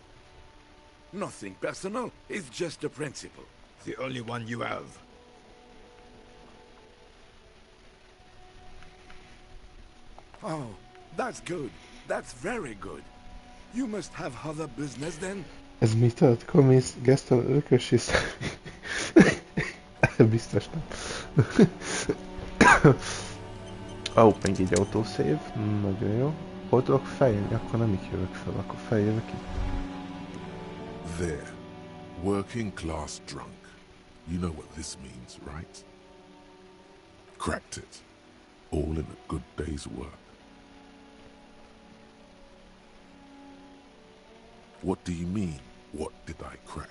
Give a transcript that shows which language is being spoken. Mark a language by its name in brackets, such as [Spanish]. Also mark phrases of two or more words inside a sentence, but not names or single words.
[English] Nothing personal, it's just a principle. The only one you have. Oh, that's good. That's very good. You must have other business then? [Hungarian] Ez mit tudod? Komisz, Gaston örökös és... Biztos nem. Még egy autószév. Nagyon jó. Hol tudok feljönni? Akkor nem itt jövök fel, akkor feljövök itt. [English] There. Working class drunk. You know what this means, right? Cracked it. All in a good day's work. What do you mean, what did I crack?